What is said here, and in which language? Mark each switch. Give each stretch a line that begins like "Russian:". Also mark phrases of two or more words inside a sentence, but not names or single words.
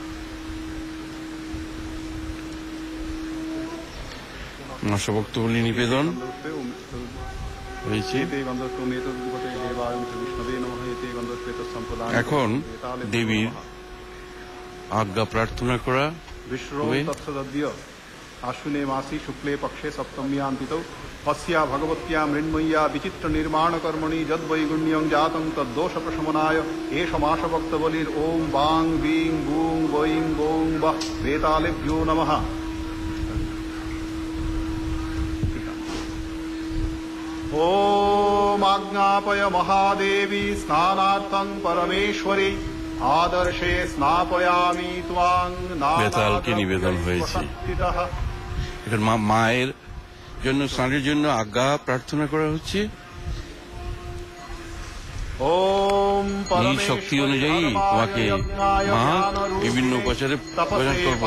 Bangla: মাসভক্ত বলি নিবেদন হয়েছে। এখন দেবীর আজ্ঞা প্রার্থনা করা।
Sanskrit: আশ্বিনে মাসি শুক্লে পক্ষে সপ্তম্যান্তিতৌ अस्या भगवत्या मृण्मय्या विचित्र निर्माण कर्मणि यद्वैगुण्यं जातं तद्दोष प्रशमनाय एष मासभक्तबलिर् ओं वां वीं गूं वैं गौं वः वेतालेभ्यो नमः। ओम आज्ञापय महादेवी स्नानार्थं परमेश्वरी आदर्शे स्नापयामि त्वां।
Bangla: বেতালকে নিবেদন হয়েছে। এখন মায়ের জন্য স্নানের জন্য আজ্ঞা প্রার্থনা করা হচ্ছে। নিজ শক্তি অনুযায়ী তোমাকে মা বিভিন্ন উপাচারে প্রদান করব।